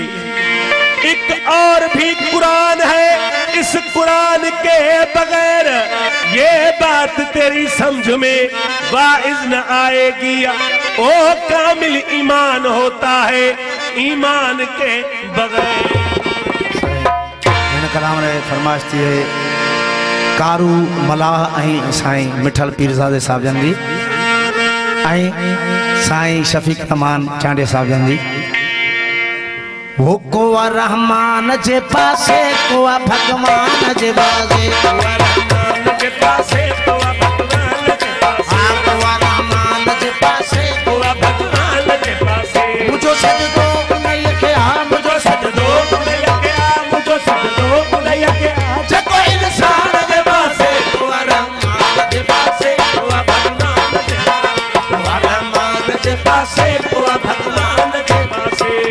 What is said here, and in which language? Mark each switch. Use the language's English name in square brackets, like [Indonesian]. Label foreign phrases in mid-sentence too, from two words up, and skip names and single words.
[Urdu] ایک اور بھی قرآن ہے اس قرآن کے بغیر، یہ بات تیری سمجھ میں واعظ نہ آئے گی. او کامل ایمان ہوتا ہے ایمان کے بغیر. [Sindhi] कलाम रे फरमाइश थी है कारू मलाह ऐं साईं मिठल पीरज़ादे साहब जन जी ऐं साईं शफीक तमान चांडे साहब जन जी। वो कोआ रहमान जे पासे कोआ भगवान जे बाजे, कोआ रहमान जे पासे कोआ भगवान जे पासे, कोआ रहमान जे पासे कोआ भगवान जे पासे। मुझो सजदो उनई के आ, मुझो सजदो उनई के आ, मुझो सजदो उनई के आ। जको इंसान जे पासे कोआ रहमान जे पासे कोआ भगवान जे पासे, कोआ रहमान जे पासे कोआ भगवान जे पासे।